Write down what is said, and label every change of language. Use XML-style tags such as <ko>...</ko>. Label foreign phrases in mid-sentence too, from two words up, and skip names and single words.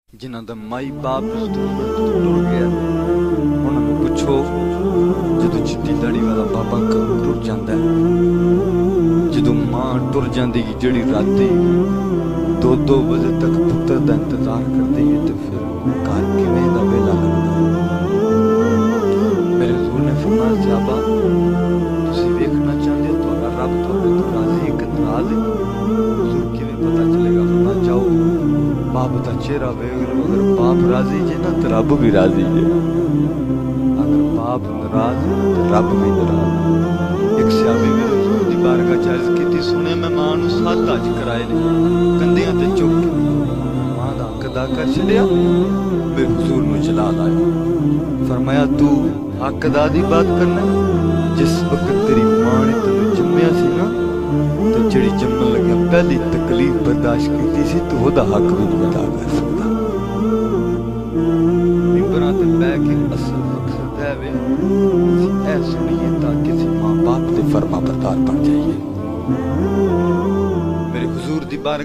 <pa>ਜਿਨ੍ਹਾਂ ਦਾ ਮਾਈ ਬਾਪ ਇਸ ਦੁਨੀਆ ਤੋਂ ਟੁਰ ਗਿਆ, ਉਹਨਾਂ ਨੂੰ ਪੁੱਛੋ ਜਦੋਂ ਚਿੱਟੀ ਦਾੜੀ ਵਾਲਾ ਬਾਬਾ ਘਰੋਂ ਟੁਰ ਜਾਂਦਾ ਹੈ, ਜਦੋਂ ਮਾਂ ਟੁਰ ਜਾਂਦੀ ਜਿਹੜੀ ਰਾਤੀ 2-2 ਵਜੇ ਤੱਕ ਪੁੱਤਰ ਦਾ ਇੰਤਜ਼ਾਰ ਕਰਦੀ ਹੈ, ਤੇ ਫਿਰ ਘਰ ਕਿਵੇਂ ਦਾ ਵੇਲਾ ਲੱਗਦਾ ਹੈ। ਮੇਰੇ ਹਜ਼ੂਰ ਨੇ ਫਰਮਾਇਆ, ਸਾਹਬਾ ਤੁਸੀਂ ਵੇਖਣਾ ਚਾਹੁੰਦੇ ਹੋ ਤੁਹਾਡਾ ਰੱਬ ਤੁਹਾਡੇ ਤੋਂ ਰਾਜ਼ੀ ਹੈ ਕਿ ਨਾਰਾਜ਼ ਹੈ? ਹਜ਼ੂਰ ਕਿਵੇਂ ਪਤਾ ਚਲੇਗਾ? ਫਰਮਾਇਆ, ਜਾਓ باپ کا چہرہ ویکھ لو، اگر باپ راضی جے نا تو رب بھی راضی ہے، اگر باپ ناراض ہے تو رب بھی ناراض ہے۔ ایک صحابی میرے حضور دی بارگاہ چ عرض کیتی، سنے میں ماں نو 7 حج کرائے نے کندھیاں تے چک کے، ماں دا حق ادا کر چھڈیا، میرے حضور نو جلا لایا۔ فرمایا تو حق ادا دی بات کرنا، جس وقت تیری ماں نے تینوں جمیا سی نا، تے جڑی جمن لگا پہلی تکلیف برداشت کیتی سی، تو وہ دا حق بھی نہیں ادا کر سکتا۔ ممبراں تے بیٹھ کے اصل مقصد ہے وے اے سنیے تاکہ کسی ماں باپ دے فرما بردار بن جائیے۔ میرے حضور دی بارگاہ</pa>